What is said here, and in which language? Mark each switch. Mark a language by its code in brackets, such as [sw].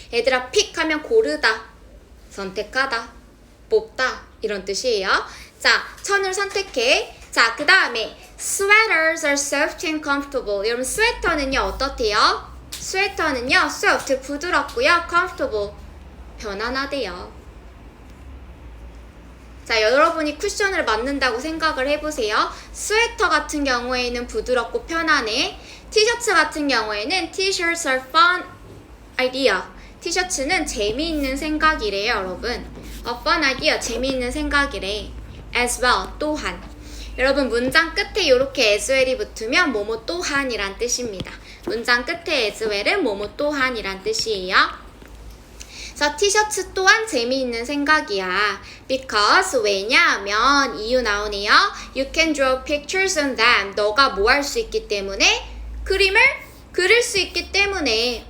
[ko] 얘들아, pick 하면 고르다, 선택하다, 뽑다 이런 뜻이에요. 자, 천을 선택해. [en] 자, 그 다음에 sweaters are soft and comfortable. [ko] 여러분 스웨터는요 어떻대요? 스웨터는요 soft, 부드럽고요, comfortable, 편안하대요. 자, 여러분이 쿠션을 만든다고 생각을 해보세요. 스웨터 같은 경우에는 부드럽고 편안해. [en] 티셔츠 같은 경우에는 T-shirts are fun idea. [ko] 티셔츠는 재미있는 생각이래요, 여러분. [en] A fun idea, 재미있는 생각이래. As well, 또한. [ko] 여러분 문장 끝에 이렇게 as well 이 붙으면 뭐뭐 또한이란 뜻입니다. 문장 끝에 as well 은 뭐뭐 또한이란 뜻이에요. 그래서 티셔츠 또한 재미있는 생각이야. Because, 왜냐하면, 이유 나오네요. [en] You can draw pictures on them. [ko] 너가 뭐 할 수 있기 때문에? 그림을 그릴 수 있기 때문에.